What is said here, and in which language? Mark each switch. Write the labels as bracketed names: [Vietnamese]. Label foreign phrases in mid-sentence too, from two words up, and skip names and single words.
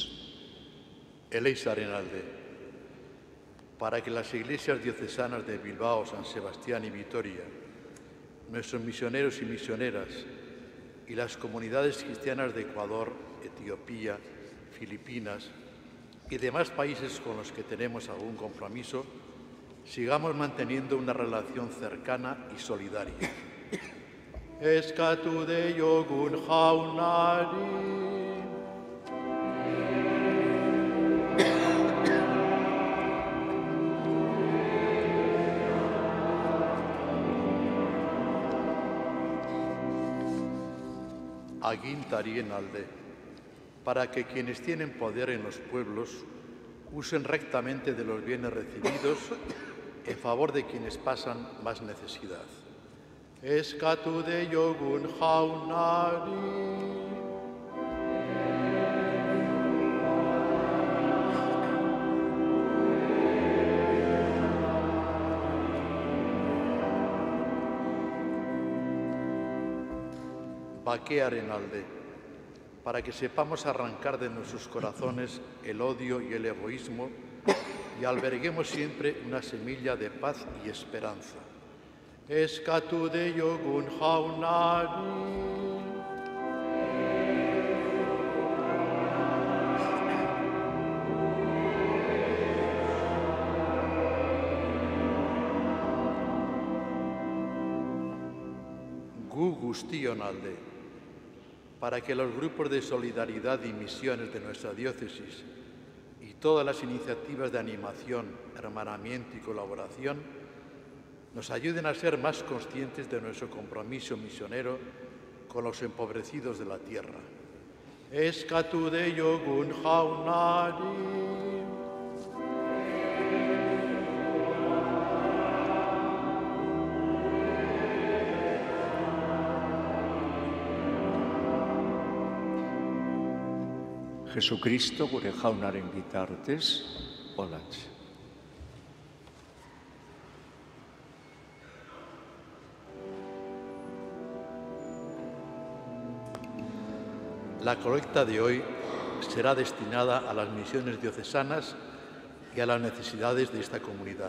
[Basque] Eleizaren alde, [Spanish] para que las iglesias diocesanas de Bilbao, San Sebastián y Vitoria, nuestros misioneros y misioneras y las comunidades cristianas de Ecuador, Etiopía, Filipinas y demás países con los que tenemos algún compromiso, sigamos manteniendo una relación cercana y solidaria. [Basque] Eskatu deiogun jaunari. Agintarien alde, [Spanish] para que quienes tienen poder en los pueblos usen rectamente de los bienes recibidos en favor de quienes pasan más necesidad. [Basque] Eskatu deiogun jaunari. Bakearen alde, [Spanish] para que sepamos arrancar de nuestros corazones el odio y el egoísmo y alberguemos siempre una semilla de paz y esperanza. [Basque] Eskatu deiogun jaunari. Gu guztion alde, [Spanish] para que los grupos de solidaridad y misiones de nuestra diócesis y todas las iniciativas de animación, hermanamiento y colaboración nos ayuden a ser más conscientes de nuestro compromiso misionero con los empobrecidos de la tierra. [Basque] Eskatu deiogun jaunari. Jesucristo gure jaunaren bitartez, olatxe. [Spanish] La colecta de hoy será destinada a las misiones diocesanas y a las necesidades de esta comunidad.